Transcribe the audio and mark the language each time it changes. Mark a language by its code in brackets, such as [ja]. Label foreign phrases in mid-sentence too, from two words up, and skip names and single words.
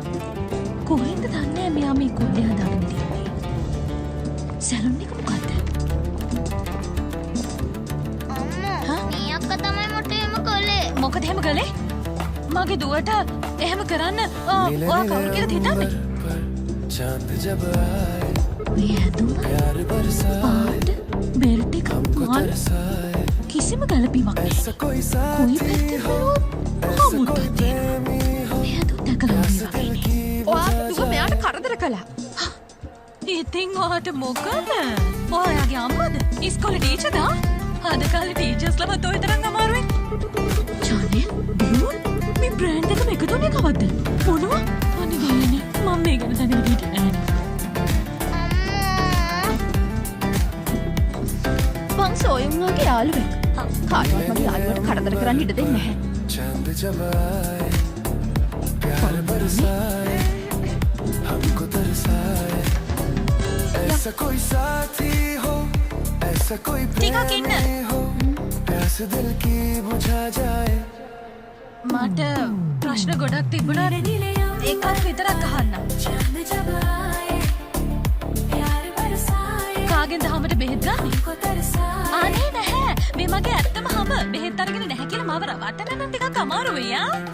[si] කොහෙන්ද දන්නේ මෙයා මේ කොන්දේ හදාගෙන තියන්නේ? සැලුන් එක මොකද්ද? අම්මා මේ අක්කා තමයි මට එහෙම කළේ. මොකද එහෙම කළේ? මගේ දුවට එහෙම කරන්න ඔයා කවුරු කියලාද හිතන්නේ? [hi] चांद जब आए [si] මේ ඇඳුම [hi] प्यार बरसाए [si] පාට බෙල්ට් එක [hi] हमको [si] මාළු [hi] तरसाए [si] කිසිම ගැළපීමක් නැහැ. [hi] ऐसा कोई [si] කොයි [hi] साथी [si] පැත්තට [hi] हो [si] හමුත් [hi] ऐसा कोई [si] තියෙනවා. [hi] प्रेमी हो [si] මේ ඇඳුම් දැකලා [hi] प्यास [si] වගේ [hi] दिल [si] වගේ. [hi] की [si] ඔයා දුව මෙයාට කරදර කළා. ඉතින් ඔයාට මොකද? ඔයාගේ අම්මද? ඉස්කෝලේ ටීචර්ද? අද කාලේ ටීචර්ස්ලවත් ඔය තරම් අමාරුයි. චානල් බ්ලූ මේ බ්‍රෑන්ඩ් එකම එකතු වෙන්නේ කවද්ද? මොනවා? අනේ ගානේ මම මේ ගැන දැනගෙන හිටියේ නැහැ. මං සෝයුන්ගේ යාළුවෙක්. කාටවත් මගේ යාළුවට කරදර කරන්න ඉඩ දෙන්නේ නැහැ. [hi] चांद जब आए प्यार बरसाए हमको तरसाए ऐसा कोई साथी हो ऐसा कोई [si] ටිකක් ඉන්න. [hi] प्रेमी हो प्यास दिल की बुझा जाए [si] මට ප්‍රශ්න ගොඩක් තිබුණා. එකක් විතරක් අහන්න. කාගෙන්ද හැමට බෙහෙත් ගන්නේ? අනේ නැහැ. මේ මගේ ඇත්තම හැම බෙහෙත් අරගෙන නැහැ කියලා මාව රවට්ටන්න නම් ටිකක් අමාරු වෙයි ආ.